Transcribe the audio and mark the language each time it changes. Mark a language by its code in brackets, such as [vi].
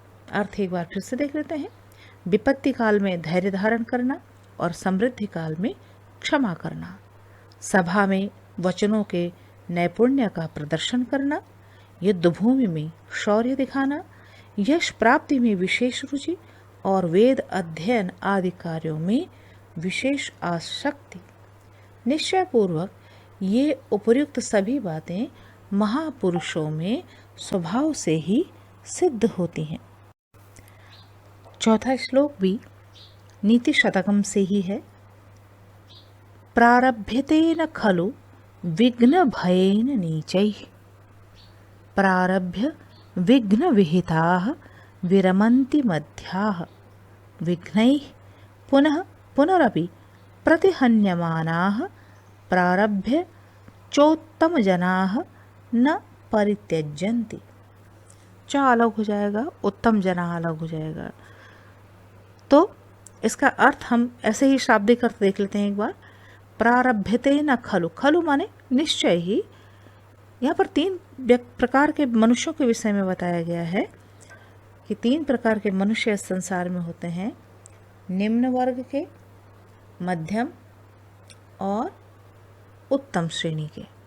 [hi] अर्थ एक बार फिर से देख लेते हैं। विपत्ति काल में धैर्य धारण करना और समृद्धि काल में क्षमा करना, सभा में वचनों के नैपुण्य का प्रदर्शन करना, युद्ध भूमि में शौर्य दिखाना, यश प्राप्ति में विशेष रुचि और वेद अध्ययन आदि कार्यों में विशेष आसक्ति। निश्चय पूर्वक ये उपर्युक्त सभी बातें महापुरुषों में स्वभाव से ही सिद्ध होती हैं। चौथा श्लोक भी नीति शतकम से ही है। [sa] प्रारभ्यतेन खलु विघ्न भयेन नीचैः, प्रारभ्य विघ्न विहिताः विरमन्ति मध्याः, विघ्नैः पुनः पुनरपि प्रतिहन्यमानाः, प्रारभ्य चोत्तमजनाः न परित्यज्यन्ति। [hi] च अलग हो जाएगा, उत्तम जना अलग हो जाएगा। तो इसका अर्थ हम ऐसे ही शाब्दिक अर्थ देख लेते हैं एक बार। [sa] प्रारभ्यते न खलु, खलु [hi] माने निश्चय ही। यहाँ पर तीन प्रकार के मनुष्यों के विषय में बताया गया है कि तीन प्रकार के मनुष्य इस संसार में होते हैं, निम्न वर्ग के, मध्यम और उत्तम श्रेणी के।